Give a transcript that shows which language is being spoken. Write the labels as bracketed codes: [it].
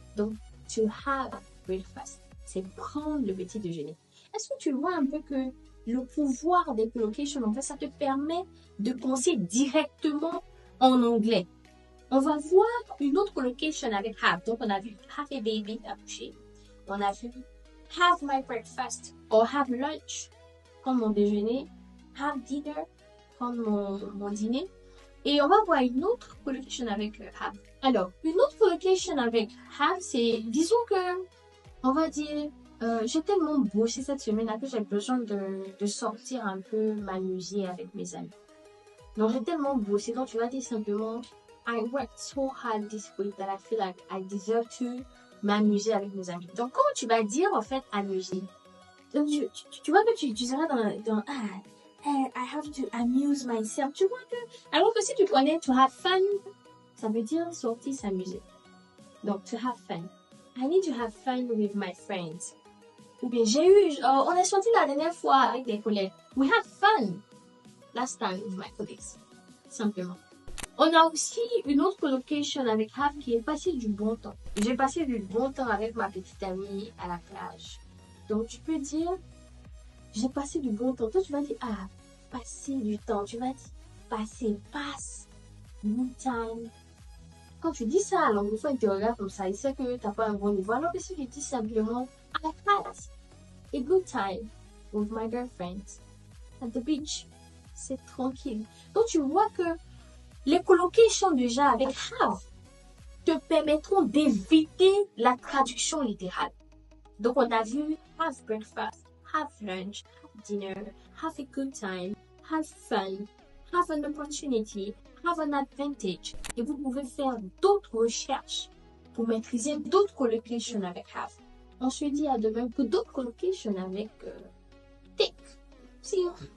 [fr] Donc, [en] to have breakfast, [fr] c'est prendre le petit déjeuner. Est-ce que tu vois un peu que le pouvoir des collocations, en fait, ça te permet de penser directement en anglais. On va voir une autre collocation avec have. Donc, on a vu [en] have a baby, [fr] accoucher. On a vu [en] have my breakfast or have lunch, [fr] prendre mon déjeuner. [en] Have dinner, [fr] prendre mon dîner. Et on va voir une autre collocation avec have. Alors, une autre collocation avec have, c'est, disons que, on va dire, j'ai tellement bossé cette semaine que j'ai besoin de sortir un peu, m'amuser avec mes amis. Donc, j'ai tellement bossé, donc tu vas dire simplement, [en] I worked so hard this week that I feel like I deserve to [fr] m'amuser avec mes amis. Donc, comment tu vas dire, en fait, amuser? Donc, tu vois que tu seras dans [en] I have to amuse myself. [fr] Tu vois que, alors que si tu connais [en] to have fun, [fr] ça veut dire sortir, s'amuser. Donc, [en] to have fun. I need to have fun with my friends. [fr] Ou bien, on est sorti la dernière fois avec des collègues. [en] We had fun last time with my colleagues. [fr] Simplement. On a aussi une autre collocation avec have qui est passer du bon temps. J'ai passé du bon temps avec ma petite amie à la plage. Donc, tu peux dire, j'ai passé du bon temps. Toi, tu vas dire, passer du temps. Tu vas dire, passe, [en] good time. [fr] Quand tu dis ça à l'anglophone, il te regarde comme ça. Il sait que tu n'as pas un bon niveau. Alors que si tu dis simplement, [en] I had a good time with my girlfriends at the beach. [fr] C'est tranquille. Donc, tu vois que les collocations déjà avec have te permettront d'éviter la traduction littérale. Donc, on a vu [en] have breakfast, have lunch, have dinner, have a good time, have fun, have an opportunity, have an advantage. [fr] Et vous pouvez faire d'autres recherches pour maîtriser d'autres collocations avec have. On se dit à demain pour d'autres collocations avec take. [en] See you.